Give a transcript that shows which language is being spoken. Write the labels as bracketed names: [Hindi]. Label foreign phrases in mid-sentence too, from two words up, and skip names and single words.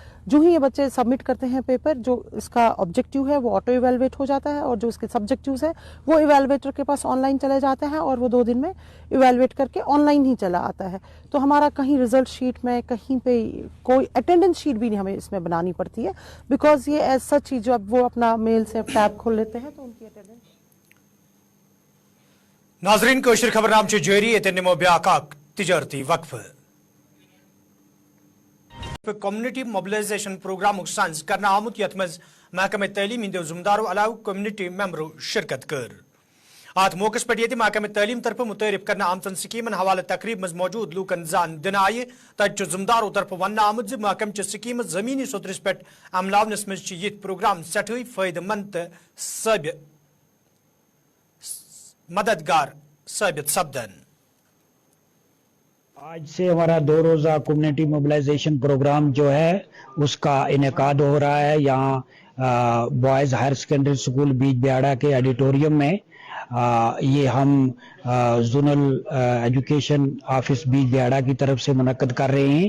[Hindi] जो ही ये बच्चे सबमिट करते हैं पेपर, जो इसका ऑब्जेक्टिव है वो [English] auto evaluate [Hindi] हो जाता है और जो इसके सब्जेक्टिव्स है वो इवैल्यूएटर के पास ऑनलाइन चले जाते हैं और वो 2 दिन में इवैल्यूएट करके ऑनलाइन ही चला आता है. तो हमारा कहीं [English] result sheet [Hindi] में कहीं पे कोई [English] attendance sheet [Hindi] भी नहीं हमें इसमें बनानी पड़ती है, बिकॉज ये [English] as such [Hindi] ही जब वो अपना मेल से टैब खोल लेते हैं तो उनकी अटेंडेंस. [Kashmiri] नाजरीन कोशिश खबरनाम जारी ये निमो ब्याक तिजारती वक्फ [English] community mobilization program [Kashmiri] साइंस करना आमुत यथ मज महकमे तलीम हिंदो जुमदारों अलाव कम्युनिटी मेंबरों शिरकत कर. आत मौके पर ये महकमे तलीम तरफ मुतरफ करना आमतन स्कीमन हवाले तकरीब मज मौजूद लूकन जान दिन आये. तत जुमदारों तरफ वन आमुद महकम स्कीम जमीनी सतरस पे अमलावनस मज ये प्रोग्राम सठई फायदेमंद मददगार साबित सपदन. [Hindi] आज से हमारा 2 रोज़ा [English] community mobilization program [Hindi] जो है उसका इनेकाद हो रहा है यहाँ बॉयज़ हायर सेकेंडरी स्कूल बीच बिहाड़ा के ऑडिटोरियम में. ये हम जोनल एजुकेशन ऑफिस बीच बिहाड़ा की तरफ से मुनक्कद कर रहे हैं.